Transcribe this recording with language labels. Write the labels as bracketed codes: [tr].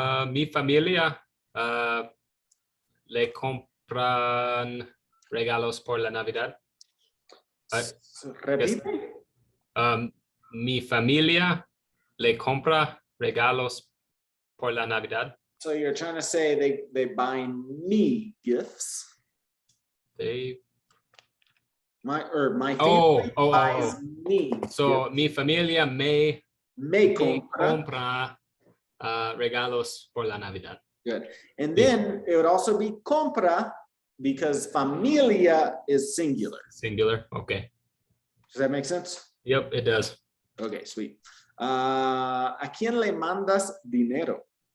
[es] Mi familia le compran regalos por la Navidad. Repite. Mi familia le compra regalos por la Navidad. [en] So you're trying to say they buy me gifts. My family buys me. So gifts. [es] mi familia me compra regalos por la Navidad. [en] Good. And then it would also be compra because familia is singular. Singular. Okay. Does that make sense? Yep, it does. Okay, sweet. [es] ¿A quién le mandas dinero?